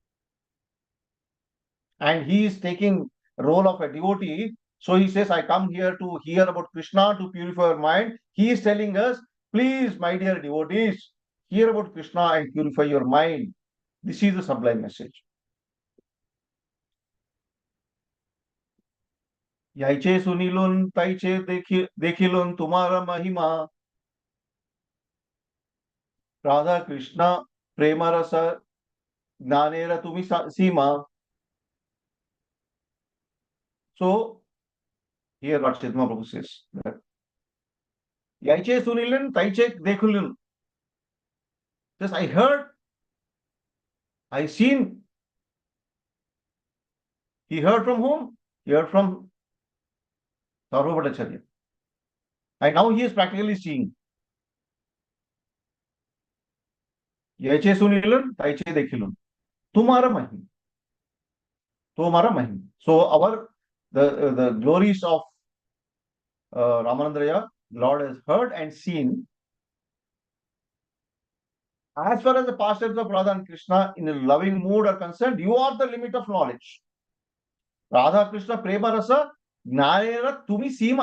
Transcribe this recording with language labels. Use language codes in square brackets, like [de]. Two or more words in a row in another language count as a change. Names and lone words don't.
[en] And he is taking role of a devotee. So he says, I come here to hear about Krishna, to purify your mind. He is telling us, please, my dear devotees, hear about Krishna and purify your mind. This is the sublime message. [bn] যাইছে শুনিলুন তাইছে দেখিলুন তোমার মহিমা রাধা কৃষ্ণ প্রেম রস জ্ঞানের তুমি সীমা. [en] So here what Chaitanya Prabhu says that [bn] যাইছে শুনিলুন তাইছে দেখিলুন. [en] Just I heard, I seen, He heard from whom? He heard from Sarvabhattacharya. And now he is practically seeing. [bn] যাইছে শুনিলুন, তাইছে দেখিলুন. তোমার মহিম। তোমার মহিম. [en] So the glories of Ramananda, Lord has heard and seen. As far as the pastimes of Radha and Krishna in a loving mood are concerned, you are the limit of knowledge. [bn] রাধা কৃষ্ণ প্রেম রস জ্ঞানের তুমি সীমা.